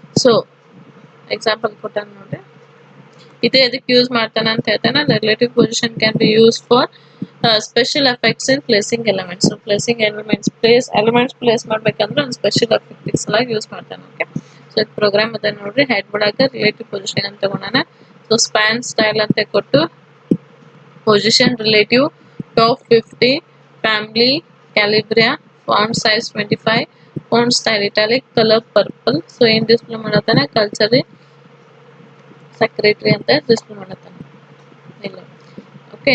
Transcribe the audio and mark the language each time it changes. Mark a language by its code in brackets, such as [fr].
[kn] So example ಕೊಟ್ಟಾನ ನೋಡ್ರಿ. ಇದು ಎದಕ್ಕೆ ಯೂಸ್ ಮಾಡ್ತಾನ ಅಂತ ಹೇಳ್ತಾನೆ, [en] Relative position can be use for special effects in placing elements. [kn] Placing elements place ಮಾಡ್ಬೇಕಂದ್ರೆ ಒಂದು ಸ್ಪೆಷಲ್ ಎಫೆಕ್ಟ್ಸ್ ಸಲಾಗಿ ಯೂಸ್ ಮಾಡ್ತಾನೆ. ಓಕೆ. ಸೊ ಇದು ಪ್ರೋಗ್ರಾಮ್ ಅದ ನೋಡ್ರಿ. ಹೆಡ್ ಒಳಗ ರಿಲೇಟಿವ್ ಪೊಸಿಷನ್ ಅಂತ ತಗೊಂಡಾನ. [en] So span style ಅಂತ ಕೊಟ್ಟು position relative, top 50, family, calibria, font size 25, font style italic, color purple. [kn] So in display ಮಾಡತಾನೆ ಕಲ್ಚರಿ secretary ಅಂತ ಡಿಸ್ಪ್ಲೇ ಮಾಡತಾನೆ. ಇಲ್ಲ. ಓಕೆ.